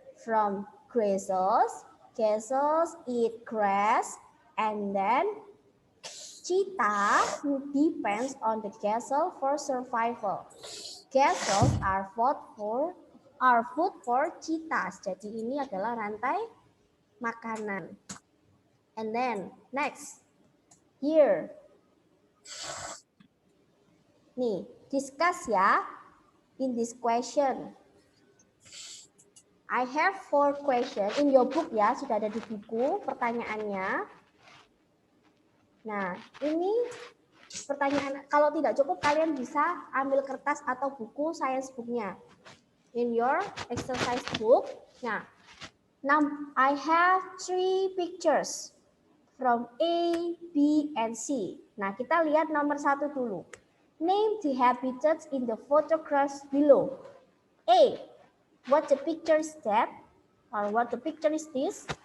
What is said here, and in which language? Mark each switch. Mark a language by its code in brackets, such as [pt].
[en] From gazelles eat grass, and then cheetah depends on the gazelle for survival. Gazelles are food for cheetahs. [id] Jadi ini adalah rantai makanan. [en] And then next, here, nih discuss ya in this question. I have 4 questions in your book ya, [id] sudah ada di buku pertanyaannya. Nah, ini pertanyaan, kalau tidak cukup kalian bisa ambil kertas atau buku science booknya [en] in your exercise book. Nah, now I have 3 pictures from A, B, and C. [id] Nah, kita lihat nomor 1 dulu. [en] Name the habitats in the photographs below. [id] A. [en] What the picture is that? Or what the picture is this?